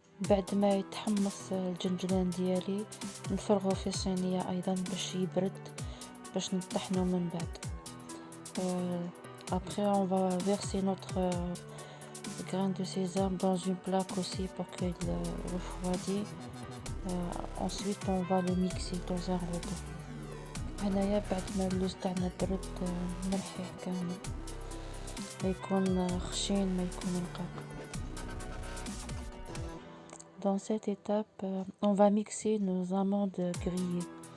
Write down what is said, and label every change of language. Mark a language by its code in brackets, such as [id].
[ar] بعد ما يتحمص الجنجلان ديالي نفرغه في صينية أيضا باش يبرد باش نطحنه من بعد. [fr] Après on va verser notre grain de sésame dans une plaque aussi pour qu'il refroidisse. Ensuite on va le mixer dans un robot. [ar] هنايا بعد ما اللوز تاعنا برد نرحيه كامل، ما يكون خشين ما يكون رقيق. [fr] Dans cette étape, on va mixer nos amandes grillées.